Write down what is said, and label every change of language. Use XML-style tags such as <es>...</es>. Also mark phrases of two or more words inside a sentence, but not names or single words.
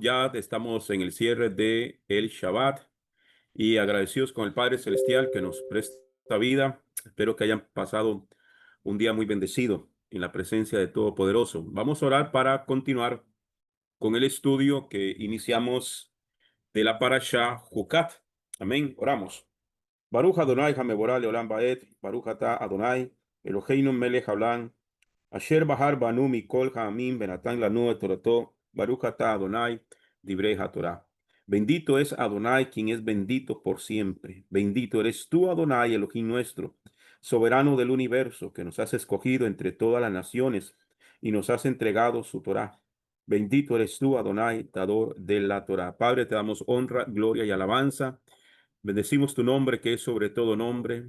<es>Ya estamos en el cierre de el Shabbat y agradecidos con el Padre Celestial que nos presta vida. Espero que hayan pasado un día muy bendecido en la presencia de Todopoderoso. Vamos a orar para continuar con el estudio que iniciamos de la Parashá Jucat. Amén. Oramos.</es> <he>ברוך אדוני המבורך לעולם ועד, ברוך אתה אדוני, אלוהינו מלך העולם, אשר בחר בנו מכל העמים ונתן לנו את תורתו, ברוך אתה אדוני, דברי התורה.</he> <es>Bendito es Adonai, quien es bendito por siempre. Bendito eres tú, Adonai, Elohim nuestro, soberano del universo, que nos has escogido entre todas las naciones y nos has entregado su Torah. Bendito eres tú, Adonai, dador de la Torah. Padre, te damos honra, gloria y alabanza. Bendecimos tu nombre, que es sobre todo nombre.</es>